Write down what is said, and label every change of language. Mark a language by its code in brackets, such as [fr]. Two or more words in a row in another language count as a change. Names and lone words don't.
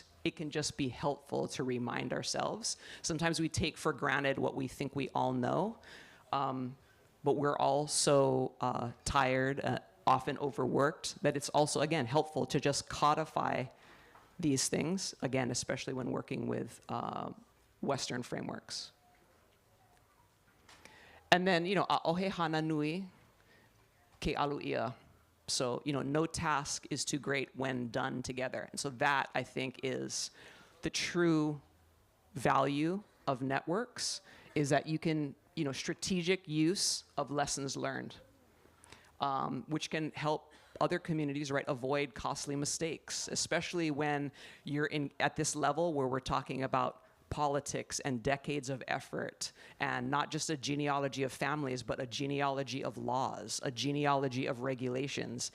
[en] It can just be helpful to remind ourselves. Sometimes we take for granted what we think we all know, but we're all so tired, often overworked, that it's also, again, helpful to just codify these things, again, especially when working with Western frameworks. And then, [haw] a'ohe hana nui ke alu ia. [en] So, no task is too great when done together. And so that, I think, is the true value of networks, is that you can, strategic use of lessons learned, which can help other communities, right, avoid costly mistakes, especially when you're at this level where we're talking about politics and decades of effort, and not just a genealogy of families, but a genealogy of laws, a genealogy of regulations.